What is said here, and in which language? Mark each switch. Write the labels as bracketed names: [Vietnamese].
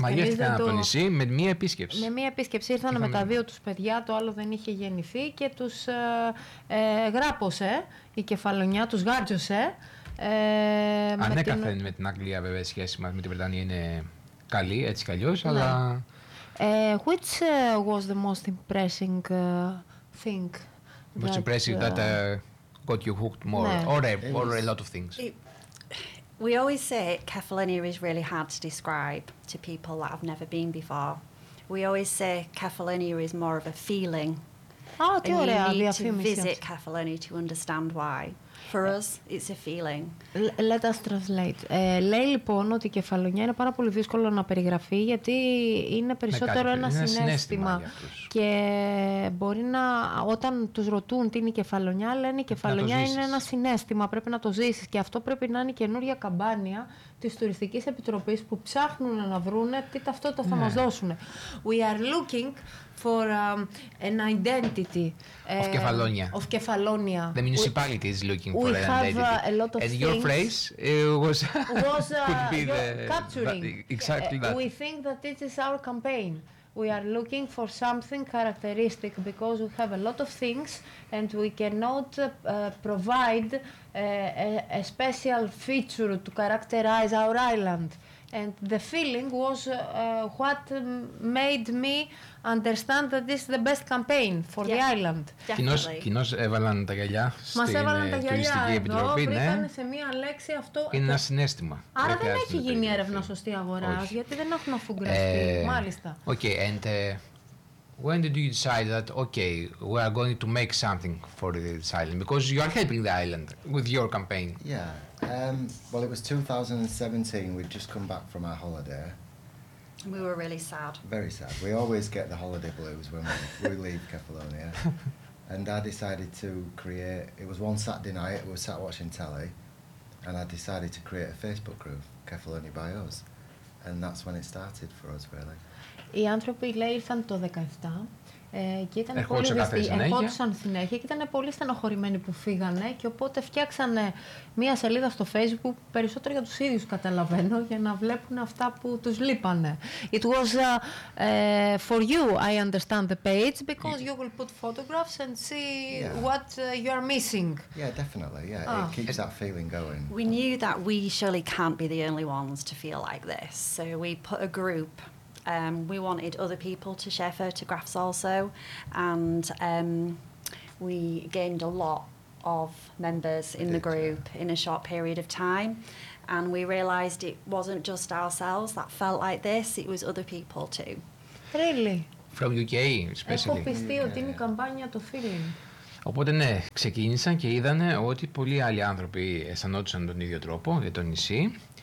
[Greek] Μαγεύτηκαν από το νησί με μία επίσκεψη. Με μία επίσκεψη ήρθαν με τα δύο τους παιδιά, το άλλο δεν είχε γεννηθεί και τους γράπωσε η Κεφαλονιά, τους γάρτζωσε. Ανέκαθεν με την Αγγλία βέβαια η σχέση μας με την Βρετανία είναι καλή, έτσι κι αλλιώς, αλλά... [English] Which was the most impressing thing? Most impressive that got you hooked more, or a lot of things. We always say Kefalonia is really hard to describe to people that have never been before. We always say Kefalonia is more of a feeling. [Greek] Τι ωραία, [English] you need to visit Kefalonia to understand why. For us, it's a feeling. Let us translate. [Greek] Λέει λοιπόν ότι η Κεφαλονιά είναι πάρα πολύ δύσκολο να περιγραφεί γιατί είναι περισσότερο ένα συνέστημα. Και μπορεί να, όταν τους ρωτούν τι είναι η Κεφαλονιά, λένε η Κεφαλονιά είναι ένα συνέστημα, πρέπει να το ζήσεις. Και αυτό πρέπει να είναι η καινούργια καμπάνια της τουριστικής επιτροπής που ψάχνουν να βρούνε τι ταυτότητα θα μας δώσουν. [English] We are looking for an identity of Kefalonia. Of Kefalonia. The municipality is looking for an have identity. A lot of and things your phrase was could be the capturing. Exactly that. We think that this is our campaign. We are looking for something characteristic because we have a lot of things and we cannot provide a special feature to characterize our island. And the feeling was what made me understand that this is the best campaign for the island. [Greek] Κοινώς έβαλαν τα γυαλιά στην τουριστική επιτροπή. Μας έβαλαν τα γυαλιά εδώ, βρήκαν σε μία λέξη αυτό. Είναι ένα συνέστημα. Άρα δεν έχει γίνει έρευνα σωστή αγοράς, γιατί δεν έχουν αφουγκραστεί, μάλιστα. [English] Okay, and when did you decide that, okay, we are going to make something for this island? Because you are helping the island with your campaign. Yeah. Well, it was 2017. We'd just come back from our holiday. We were really sad. Very sad. We always get the holiday blues when we leave Kefalonia. And I decided to create... It was one Saturday night. We were sat watching telly. And I decided to create a Facebook group, Kefalonia by Us. And that's when it started for us, really. [Greek] Οι άνθρωποι, λέει, ήρθαν το 17. Και ήταν ερχόντουσαν συνέχεια και ήταν πολύ στενοχωρημένοι που φύγανε και οπότε φτιάξανε μία σελίδα στο Facebook περισσότερο για τους ίδιους καταλαβαίνω για να βλέπουν αυτά που τους λείπανε. [English] It was for you I understand the page because you will put photographs and see what you are missing. Yeah, definitely. Yeah, it keeps that feeling going. We knew that we surely can't be the only ones to feel like this, so we put a group. We wanted other people to share photographs also, and we gained a lot of members in the group in a short period of time. And we realised it wasn't just ourselves that felt like this, it was other people too. Really? From UK, especially. [Greek] Έχω πιστεί ότι είναι η καμπάνια του feeling. Οπότε ναι, ξεκίνησαν και είδανε ότι πολλοί άλλοι άνθρωποι αισθανόντουσαν τον ίδιο τρόπο για το νησί.